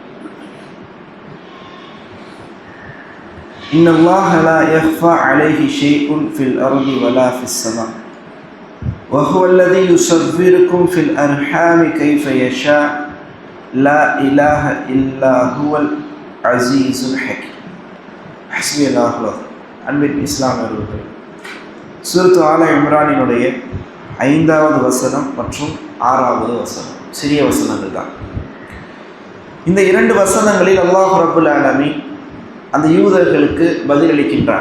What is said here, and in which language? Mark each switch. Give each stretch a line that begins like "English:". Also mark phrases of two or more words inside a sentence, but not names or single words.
Arabic: إن الله لا يخفى عليه شيء في الأرض ولا في السماء وهو الذي يصوركم في الأرحام كيف يشاء لا إله إلا هو العزيز الحكيم. حسبي الله العظيم.
Tamil: அன்பின் இஸ்லாமியர்கள், சூரத்து ஆல இம்ரானினுடைய 5வது வசனம் மற்றும் 6வது வசனம் சிறிய வசனங்கள் தான். இந்த 2 வசனங்களில் அல்லாஹ் ரப்புல் ஆலமீன் அந்த யூதர்களுக்கு பதிலளிக்கின்றார்.